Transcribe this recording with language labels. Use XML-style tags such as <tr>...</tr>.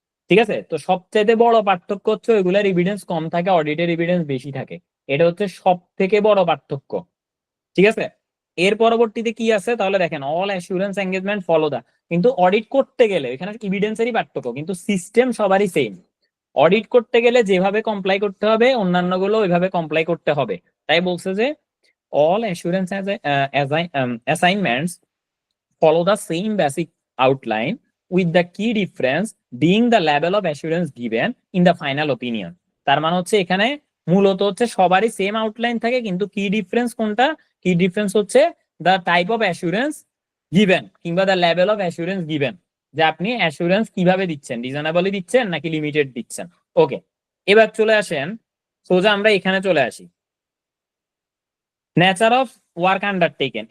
<bn>ঠিক আছে, তো সবচেয়ে বড় পার্থক্য হচ্ছে ওইগুলার এভিডেন্স কম থাকে, অডিটের এভিডেন্স বেশি থাকে, এটা হচ্ছে সব থেকে বড় পার্থক্য, ঠিক আছে? এর পরবর্তীতে কি আছে তাহলে দেখেন, অল অ্যাসুরেন্স এঙ্গেজমেন্ট ফলো দা, কিন্তু অডিট করতে গেলে এখানে এভিডেন্সেরই পার্থক্য, কিন্তু সিস্টেম সবারই সেম। অডিট করতে গেলে যেভাবে কমপ্লাই করতে হবে অন্যান্য গুলো ওইভাবে কমপ্লাই করতে হবে। তাই বলছে যে</bn> <en>All assurance assignments follow the same basic outline with the key difference being the level of assurance given in the final opinion।</en> <bn>তার মানে হচ্ছে এখানে মূলত হচ্ছে সবারই সেম আউটলাইন থাকে, কিন্তু কি ডিফারেন্স কোনটা? কি ডিফারেন্স হচ্ছে</bn> <en>the type of assurance given</en> <bn>কিংবা</bn> <en>the level of assurance given,</en> <bn>যে আপনি অ্যাসুরেন্স কিভাবে দিচ্ছেন, রিজনেবলি দিচ্ছেন নাকি লিমিটেড দিচ্ছেন। ওকে, এবার চলে আসেন সোজা আমরা এখানে চলে আসি, নেচার অফ ওয়ার্ক আন্ডারটেকেন।</bn>